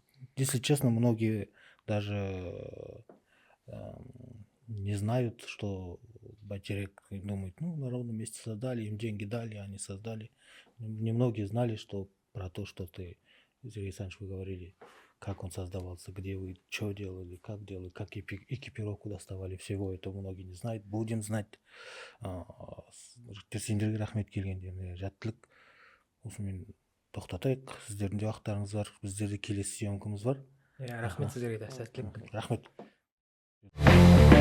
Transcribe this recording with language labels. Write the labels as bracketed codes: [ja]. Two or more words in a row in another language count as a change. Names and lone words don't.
[ru] Если честно, многие даже не знают, что Байтерек думают, ну, на ровном месте создали, им деньги дали, они создали. Немногие знали, что про то, что ты, Сергей Александрович, вы говорили, как он создавался, где вы, что делали, как экипировку доставали, всего этого многие не знают. Будем знать. [kk] Сендерге рахмет келгендеріне жаттылық. Осымен тоқтатайық. Сіздердің де уақыттарыңыз бар, біздерде келесі съемкамыз бар. Иә, рахмет сіздерге де сәттілік. Рахмет.